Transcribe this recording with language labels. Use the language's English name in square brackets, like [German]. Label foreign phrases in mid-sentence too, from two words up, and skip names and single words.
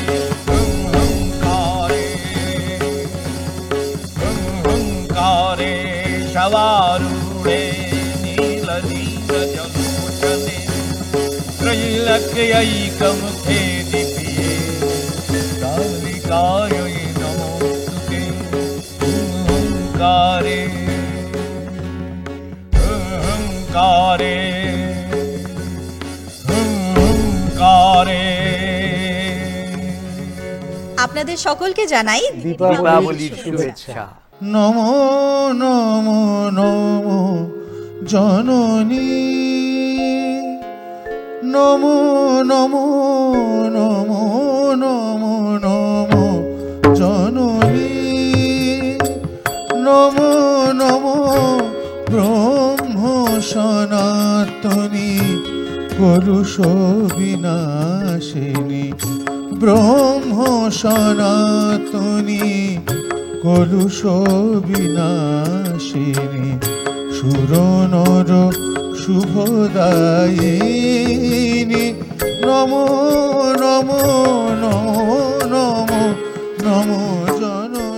[Sanskrit] हुंकारे शवारूढे नीलनीरजलोचने त्रैलक्यैकमुखे दिव्ये कालिकायै नमोस्तुते हुंकारे हुंकारे हुंकारे। [Bangla] আপনাদের সকলকে জানাই দীপাবলির শুভেচ্ছা। নমো নমো নমো জননী, নমো নমো নমো নমো নমো জননী, নমো নমো ব্রহ্ম সনাতনী কলুষ বিনাশিনী, ব্রহ্ম সনাতনী কলুষ বিনাশিনী, সুরনর শুভদায়িনী, নমো নমো নমো নমো নমো জন